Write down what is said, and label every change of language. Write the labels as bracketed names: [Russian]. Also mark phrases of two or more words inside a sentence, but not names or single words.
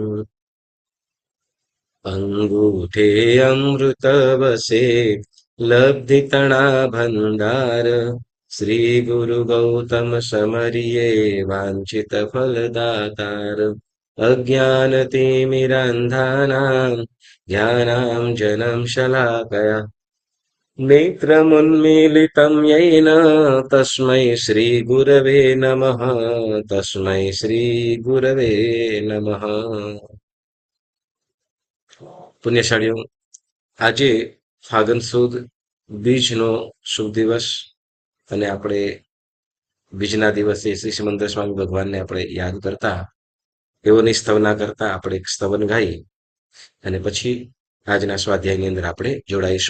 [Gujarati] અંગૂઠે અમૃત વસે લબ્ધિતણા ભંડાર, શ્રી ગુરુ ગૌતમ સમરિયે વાંછિત ફલદાતાર. [Sanskrit] અજ્ઞાનતિમિરાંધાનાં જ્ઞાનાંજनं શલાકયા નેત્રमुन्मीलितं येन तस्मै श्रीगुरवे नमः, तस्मै श्रीगुरवे नमः. [Gujarati] પુણ્યશાળીઓ, આજે ફાગણ સુદ બીજનો શુભ દિવસ અને આપણે બીજના દિવસે શ્રી સિમંદર સ્વામી ભગવાનને આપણે યાદ કરતા, તેઓની સ્તવના કરતા આપણે એક સ્તવન ગાઈ અને પછી આજના સ્વાધ્યાયની અંદર આપણે જોડાઈશું.